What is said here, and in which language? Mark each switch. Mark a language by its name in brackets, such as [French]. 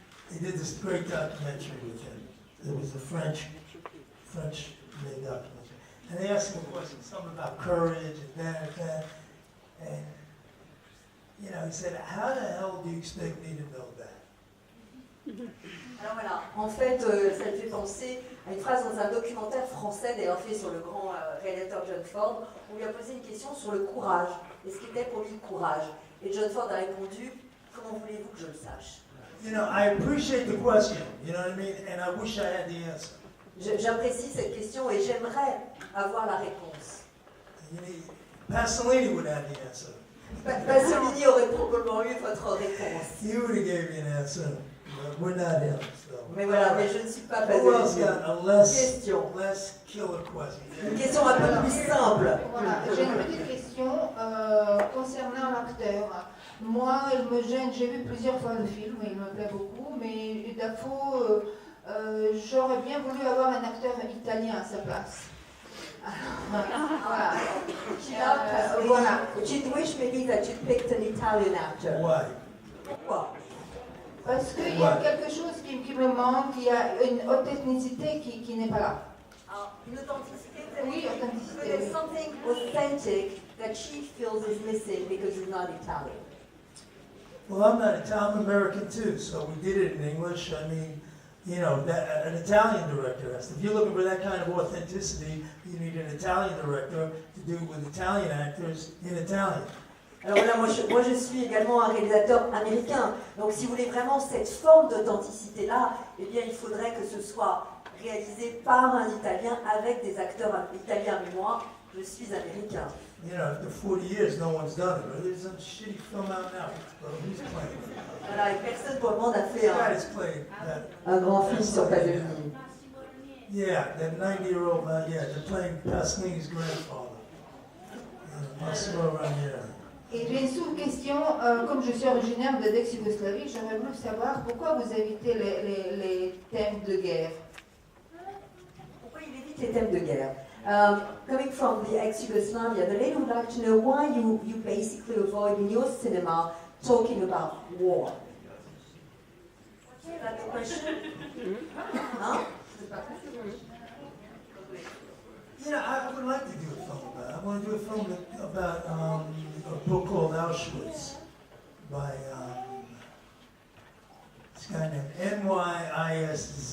[English] They did this great documentary with him. It was a French-made documentary. And they asked him a question, something about courage and that. And, he said, how the hell do you expect me to know that? [French] Alors voilà, en fait, ça me fait penser à une phrase dans un documentaire français, d'ailleurs fait sur le grand réalisateur John Ford, où on lui a posé une question sur le courage, et ce qu'était pour lui le courage. Et John Ford a répondu, comment voulez-vous que je le sache? [English] I appreciate the question, you know what I mean? And I wish I had the answer. [French] J'apprécie cette question et j'aimerais avoir la réponse. [English] Pasolini would have the answer. [French] Pasolini aurait probablement eu votre réponse. [English] He would have gave you an answer, but we're not him. So. [French] Mais voilà, mais je ne suis pas [English] Who else [French] Pasolini. [English] got a less killer question? [French] Une question un peu plus simple. Voilà, j'ai une petite question concernant l'acteur. Moi, il me gêne, j'ai vu plusieurs fois le film, il me plaît beaucoup, mais Dafoe, j'aurais bien voulu avoir un acteur italien à sa place. Voilà. Voilà. [English] You'd wish maybe that you picked an Italian actor. Why? [French] Pourquoi? Parce qu'il y a quelque chose qui me manque, il y a une authenticité qui n'est pas là. Une authenticité. Oui, authenticité. [English] There's something authentic that she feels is missing because he's not Italian. Well, I'm not Italian, I'm American too, so we did it in English. I mean, an Italian director has to. If you're looking for that kind of authenticity, you need an Italian director to do it with Italian actors in Italian. Alors voilà, moi je suis également un réalisateur américain. Donc si vous voulez vraiment cette forme d'authenticité-là, eh bien il faudrait que ce soit réalisé par un Italien avec des acteurs italiens. Mais moi, je suis américain. After 40 years, no one's done it. There's some shitty film out now. Who's playing? [French] Voilà, et personne pour le monde a fait un grand film sur Pasolini. [English] Yeah, that 90-year-old man, they're playing Pasolini's grandfather. Massimo Ranieri. [French] Et j'ai une sous-question, comme je suis originaire de l'ex-Yougoslavie, j'aurais voulu savoir pourquoi vous évitez les thèmes de guerre. Pourquoi il évite les thèmes de guerre? [English] Coming from the ex-Yugoslavia, the lady would like to know why you basically avoid in your cinema talking about war. Is that the question? Huh? I would like to do a film about it. I want to do a film about a book called Auschwitz by this guy named N-Y-I-S-Z-L-I.